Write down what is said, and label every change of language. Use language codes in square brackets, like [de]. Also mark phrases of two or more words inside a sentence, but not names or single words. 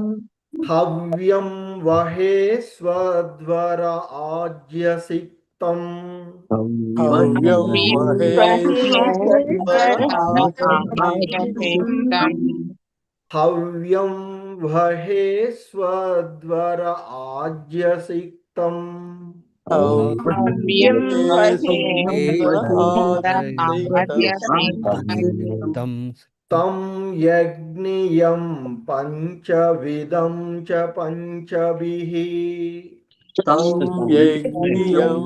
[sa] హవ్యం వహే స్వధ్వర ఆజ్యసిక్తం. హవ్యం వహే స్వధ్వర ఆజ్యసిక్తం. హవ్యం వహే స్వధ్వర ఆజ్యసిక్తం. हव्यं तं तं यज्ञियं पंचविदं च पंचभिः यज्ञियं